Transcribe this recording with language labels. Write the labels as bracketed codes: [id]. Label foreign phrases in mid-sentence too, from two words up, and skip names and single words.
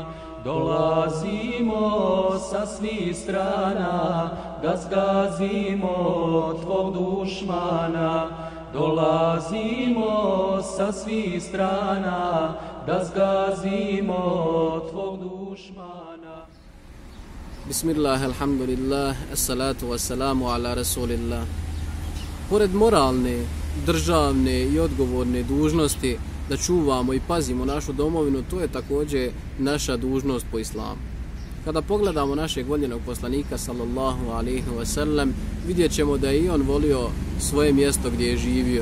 [bs] Dolazimo sa svih strana, da zgazimo tvog dušmana. Dolazimo sa svih strana, da zgazimo tvog dušmana. [ar] بسم الله الحمد لله الصلاة والسلام على رسول الله. [bs] Pored moralne, državne i odgovorne dužnosti da čuvamo i pazimo našu domovinu, to je također naša dužnost po islamu. Kada pogledamo našeg voljenog poslanika [ar] صلى الله عليه وسلم, [bs] vidjet ćemo da je i on volio svoje mjesto gdje je živio.